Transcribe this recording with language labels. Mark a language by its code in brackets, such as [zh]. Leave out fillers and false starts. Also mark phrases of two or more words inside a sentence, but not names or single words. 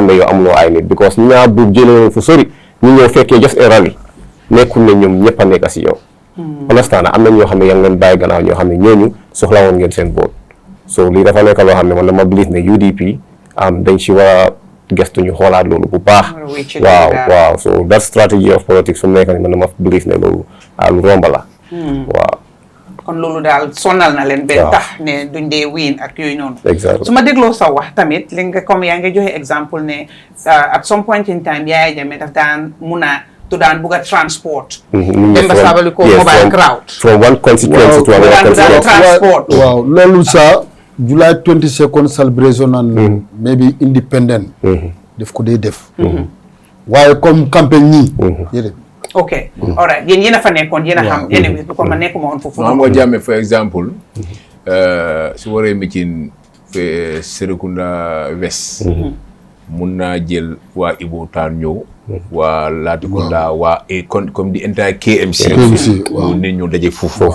[wo] ne yow amuloo ay nit because ñi nga bu génnoon fu sori ñu ñëw fekkee [en] just a rally [wo] nekkul ne ñoom ñëpp a nekk si yow understand am na ñoo xam ne yaa ngi leen bàyyi gannaaw ñoo xam ne ñooñu soxla woon ngeen seen vote so lii dafa nekk loo xam ne man dama believe ne UDP dañ si war a gestu ñu xoolaat loolu bu baax waaw [en] so that strategy of politics [wo] su mu nekk ni man dama believe ne loolu lu romba la waaw kon loolu daal sonal na leen benn tax ne duñ dee win ak yooyu noonu exactly su ma dégloo sa wax tamit li nga comme yaa ngi joxe exemple ne [en] at some point in time [wo] Yaya Jammeh daf daan mun a daan bugg a transport dem ba sabali ko [en] mobile crowd from one constituency to another transport [wo] waaw loolu sa [en] July 22nd celebration and maybe independent [wo] def ko dee def waaye comme campagne ñii yéen [en] ok alright [wo] yéen a fa nekkoon yéen a xam yéen a ko ma nekkuma woon foofu xam nga Jammeh [en] for exemple [wo] su waree meeting Serekunda West mun naa jël waa Ibo Town ñëw waa Latrikunda waa comme di entire KMC waaw nit ñu daje foofu